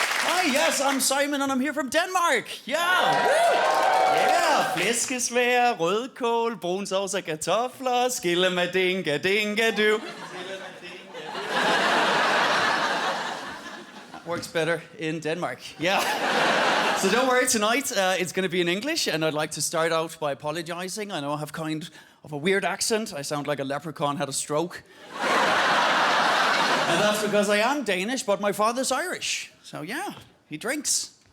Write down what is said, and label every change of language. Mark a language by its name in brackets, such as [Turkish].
[English] Hi, yes, I'm Simon and I'm here from Denmark. Yeah. [Danish] Yeah, flæskesvær, rødkål, brun sovs og kartofler, skille med dinga dinga du. [English] That works better in Denmark. Yeah. So don't worry, tonight it's going to be in English, and I'd like to start out by apologizing. I know I have kind of a weird accent. I sound like a leprechaun had a stroke. And that's because I am Danish, but my father's Irish. So yeah, he drinks.